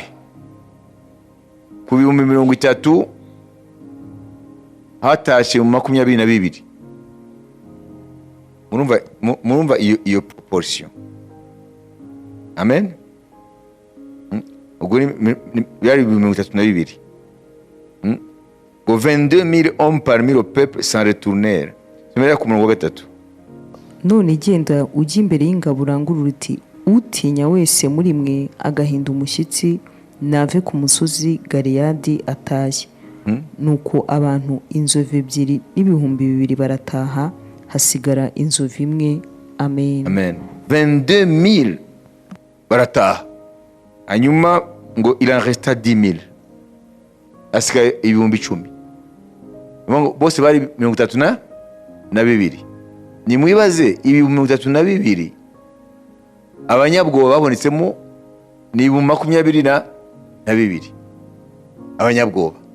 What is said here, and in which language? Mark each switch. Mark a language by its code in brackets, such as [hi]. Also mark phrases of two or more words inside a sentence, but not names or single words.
[rw] Ku 30,000 hatashe mu 22. Murumva iyo proportion. Amen. Ubwo yari 32. [fr] 22,000 hommes parmi le peuple s'en retournèrent. [rw] Semera ku murongo wa 3. none genda ujya imbere y'ingabo urangurura uti utinya wese muri mwe agahinda umushyitsi nave ku musozi Galeyadi atashye. Nuko abantu inzovu 2 n'ibihumbi 2 barataha, hasigara inzovu 1. Amen. Amen. 22,000 barataha, hanyuma ngo [fr] il en resta 10,000, [rw] hasigaye 10,000. Bose bari 32. Nimwibaze 32,000 abanyabwoba babonetsemo ni 22,000 abanyabwoba.